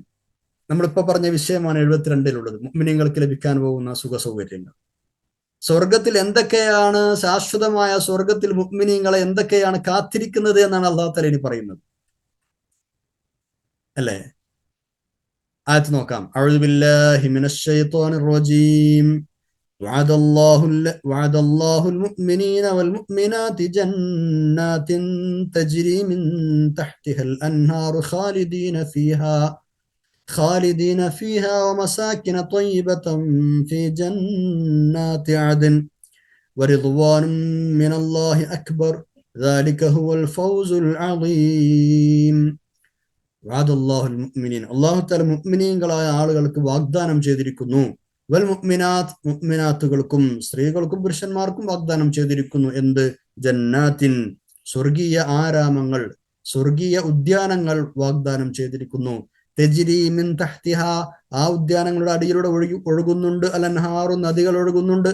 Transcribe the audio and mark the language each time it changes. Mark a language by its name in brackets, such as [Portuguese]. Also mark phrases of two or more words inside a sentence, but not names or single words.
[Malayalam] നമ്മളിപ്പോ പറഞ്ഞ വിഷയമാണ് 72-ലുള്ളത്, മുഅ്മിനീങ്ങൾക്ക് ലഭിക്കാൻ പോകുന്ന സുഖ സൗകര്യങ്ങൾ. സ്വർഗത്തിൽ എന്തൊക്കെയാണ്, ശാശ്വതമായ സ്വർഗത്തിൽ മുഅ്മിനീങ്ങളെ എന്തൊക്കെയാണ് കാത്തിരിക്കുന്നത് എന്നാണ് അല്ലാഹു തആല ഇനി പറയുന്നത്, അല്ലേ? ആയത്ത് നോക്കാം. [Arabic] أعوذ بالله من الشيطان الرجيم. وعد الله المؤمنين والمؤمنات جنات تجري من تحتها الأنهار خالدين فيها ومساكن طيبة في جنات عدن ورضوان من الله أكبر ذلك هو الفوز العظيم. وعد الله المؤمنين, [Malayalam] അല്ലാഹു തആല മുഅ്മിനീങ്ങളായ ആളുകൾക്ക് വാഗ്ദാനം ചെയ്തിരിക്കുന്നു. [Arabic] والمؤمنات, [Malayalam] മുഅ്മിനാത്തുകൾക്കും സ്ത്രീകൾക്കും പുരുഷന്മാർക്കും വാഗ്ദാനം ചെയ്തിരിക്കുന്നു. എന്ത്? ജന്നാത്തിൻ, സ്വർഗീയ ആരാമങ്ങൾ, സ്വർഗീയ ഉദ്യാനങ്ങൾ വാഗ്ദാനം ചെയ്തിരിക്കുന്നു. [Arabic] تجري من تحتها, [Malayalam] ആ ഉദ്യാനങ്ങളുടെ അടിയിലൂടെ ഒഴുകുന്നുണ്ട് അലൻഹാറു, നദികൾ ഒഴുകുന്നുണ്ട്.